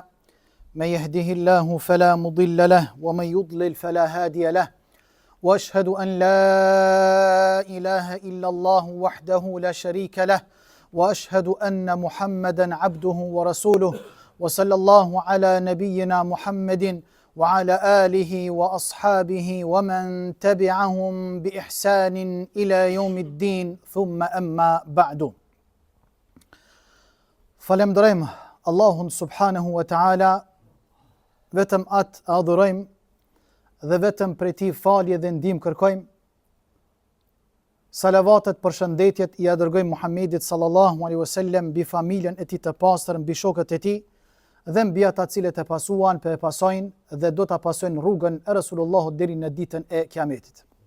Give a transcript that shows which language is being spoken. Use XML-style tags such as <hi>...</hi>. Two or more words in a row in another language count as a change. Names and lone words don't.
<ar>من يهده الله فلا مضل له ومن يضلل فلا هادي له وأشهد أن لا إله إلا الله وحده لا شريك له وأشهد أن محمدا عبده ورسوله وصلى الله على نبينا محمد وعلى آله وأصحابه ومن تبعهم بإحسان إلى يوم الدين ثم أما بعد.</ar> <sq>Falemderojmë Allahun</sq> <ar>سبحانه وتعالى,</ar> <sq>vetëm atë adhurojmë dhe vetëm prej tij falje dhe ndihmë kërkojmë. Salavatet për shëndetjet i dërgojmë Muhammedit</sq> <ar>صلى الله عليه وسلم,</ar> <sq>mbi familjen e tij të pastër, mbi shokët e tij dhe mbi ata të cilët e pasuan, e pasojnë dhe do ta pasojnë rrugën e Resulullahut deri në ditën e Kiametit.</sq>